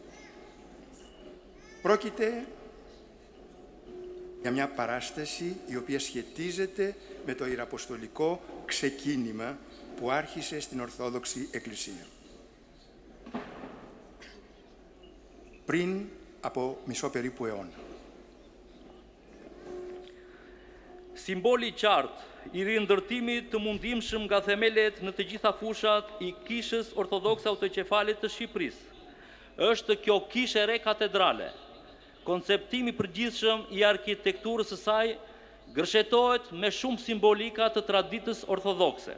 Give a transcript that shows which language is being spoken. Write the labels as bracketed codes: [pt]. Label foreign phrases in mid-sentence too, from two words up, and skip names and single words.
[el] Πρόκειται για μια παράσταση η οποία σχετίζεται με το ιεραποστολικό ξεκίνημα που άρχισε στην Ορθόδοξη Εκκλησία. Πριν από μισό περίπου αιώνα. [sq] Simboli i qartë i rindërtimit të mundimshëm nga themelet në të gjitha fushat i kishës ortodokse autoqefalit të Shqipërisë. Është kjo kishë e re katedrale, konceptimi përgjithshëm i arkitekturës së saj, gërshetohet me shumë simbolika të traditës ortodokse.